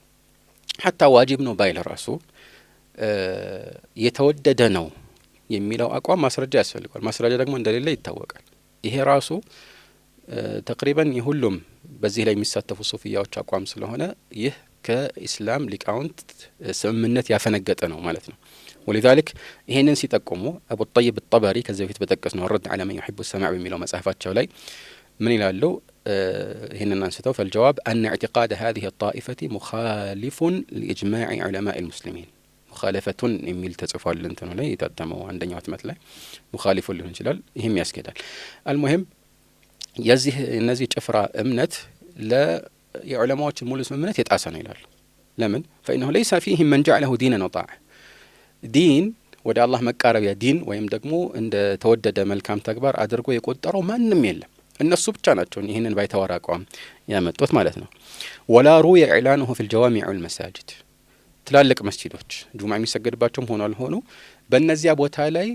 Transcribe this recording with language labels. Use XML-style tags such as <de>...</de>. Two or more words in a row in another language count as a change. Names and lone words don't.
<am>حتى ዋጅብ ነው ባይል ራሱ የተወደደ ነው የሚለው አቋም ማስረጃ ያስፈልጋል። ማስረጃ ደግሞ እንደሌለ ይታወቃል። ይሄ ራሱ ተቅሪበን የሁሉም በዚህ ላይ የሚሳተፉ ሱፊያዎች አቋም ስለሆነ ይህ ከኢስላም ሊቃውንት ስምምነት ያፈነገጠ ነው ማለት ነው። ولذلك ይሄንን ሲጠቁሙ አቡ ጠይብ الطبري ከዚህ በፊት በጠቀስነው الرد على من يحب السماع በሚለው መጽሐፋቸው ላይ ምን ይላሉ? ይሄንን አንስተው</am> <ar>فالجواب أن اعتقاد هذه الطائفة مخالف لإجماع علماء المسلمين</ar> <am>ሙኻለፈቱን የሚል ተጽፏል እንትኑ ላይ የታተመው አንደኛው ህትመት ላይ ሙኻሊፉን ሊሆን ይችላል። ይሄም ያስኬዳል። አልሙሂም የዚህ እነዚህ ጭፍራ እምነት ለዑለማዎች ሙሉ ስምምነት የጣሰ ነው ይላሉ። ለምን?</am> <ar>فإنه ليس فيه من جعله دينا وطاعة</ar> <am>ዲን ወደ አላህ መቃረቢያ ዲን ወይም ደግሞ እንደ ተወደደ መልካም ተግባር አድርጎ የቆጠረው ማንም የለም። እነሱ ብቻ ናቸው ይህንን ባይተዋር አቋም ያመጡት ማለት ነው።</am> <ar>ولا رئي إعلانه في الجوامع والمساجد</ar> <am>ትላልቅ መስጂዶች ጁምዓ የሚሰገድባቸውም ሆኖ አልሆኑ በእነዚያ ቦታ ላይ</am>